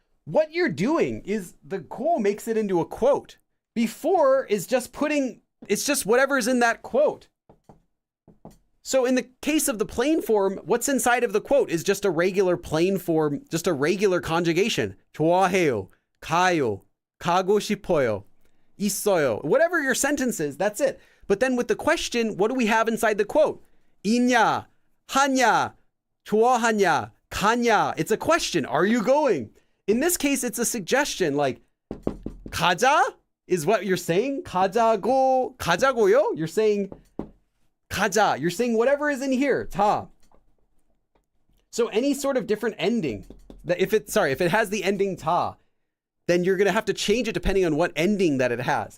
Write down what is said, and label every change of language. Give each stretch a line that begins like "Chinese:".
English: what you're doing is the ko makes it into a quote. Before is just it's just whatever's in that quote. So in the case of the plain form, what's inside of the quote is just a regular plain form, just a regular conjugation.
Korean: 좋아해요, 가요, 가고 싶어요, 있어요.
English: Whatever your sentence is, that's it. But then with the question, what do we have inside the quote?
Korean: 있냐, 하냐, 좋아하냐, 가냐.
English: It's a question. Are you going? In this case, it's a suggestion like 가자 is what you're saying.
Korean: 가자고요.
English: You're saying 가자. You're saying whatever is in here.
Korean: 다.
English: So any sort of different ending that if it has the ending 다, then you're going to have to change it depending on what ending that it has.